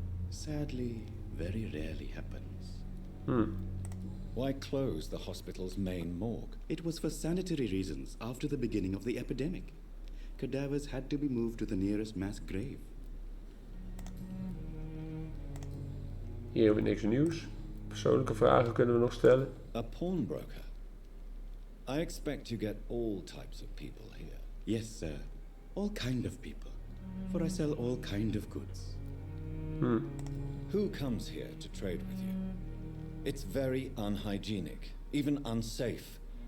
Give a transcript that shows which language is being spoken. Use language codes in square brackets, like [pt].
[en] Sadly, very rarely happens. Why close the hospital's main morgue? It was for sanitary reasons after the beginning of the epidemic. Cadavers had to be moved to the nearest mass grave. [nl] Hier hebben we niks nieuws. Persoonlijke vragen kunnen we nog stellen. [en] A pawnbroker? I expect you get all types of people here. Yes, sir. All kind of people. For I sell all kind of goods. Who comes here to trade with you? It's very unhygienic, even unsafe.